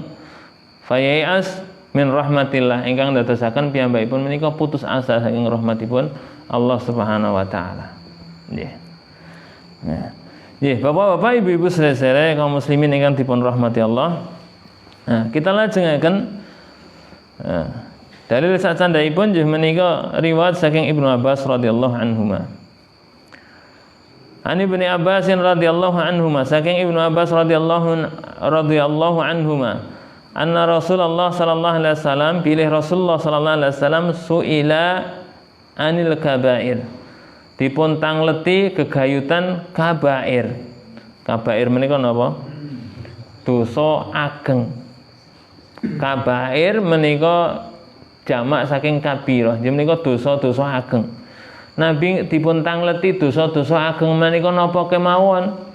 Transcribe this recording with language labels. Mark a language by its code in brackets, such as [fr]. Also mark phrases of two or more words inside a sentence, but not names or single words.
[ar] فيأس من رحمة الله [jv] ingkang dadosaken piyambakipun menika putus asa saking rahmatipun [ar] الله سبحانه وتعالى. [jv] Nggih. Nah. Nggih, Bapak-bapak, Ibu-ibu sedherek kaum muslimin ingkang dipun rahmati [ar] Allah. [jv] Kita lajengaken dalil sacandhaipun nggih menika riwayat saking Ibnu Abbas [ar] رضي الله عنهما. عن ابن عباس رضي الله عنهما, saking ابن عباس رضي الله عنهما أن رسول الله صلى الله عليه وسلم, pilih رسول الله صلى الله عليه وسلم سئل عن الكبائر, [jv] dipun tangleti gegayutan kabair. Kabair menika napa? Dosa ageng. Kabair menika jamak saking kabirah, jadi menika dosa-dosa ageng. Nabi dipun tangleti dosa-dosa ageng menika napa kemawon?